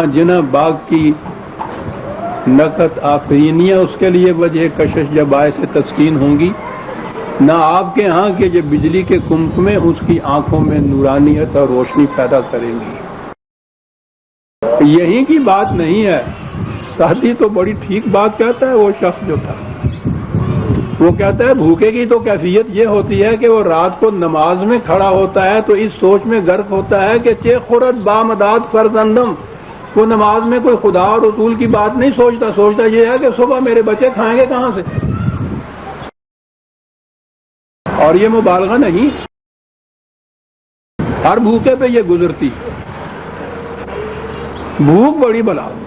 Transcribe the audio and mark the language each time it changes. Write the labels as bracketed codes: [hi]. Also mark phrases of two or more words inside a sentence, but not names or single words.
[ur] جناح باغ کی نقد آفرینیاں اس کے لیے وجہ کشش یا باعث تسکین ہوں گی، نہ آپ کے ہاں کہ جو بجلی کے کمکمے اس کی آنکھوں میں نورانیت اور روشنی پیدا کریں گی. یہی کی بات نہیں ہے. ساتھی تو بڑی ٹھیک بات کہتا ہے وہ شخص جو تھا. وہ کہتا ہے بھوکے کی تو کیفیت یہ ہوتی ہے کہ وہ رات کو نماز میں کھڑا ہوتا ہے تو اس سوچ میں غرق ہوتا ہے کہ [fa] چے خورت بامداد فرزندم. [ur] وہ نماز میں کوئی خدا اور رسول کی بات نہیں سوچتا یہ ہے کہ صبح میرے بچے کھائیں گے کہاں سے. اور یہ مبالغہ نہیں، ہر بھوکے پہ یہ گزرتی، بھوک بڑی بلا۔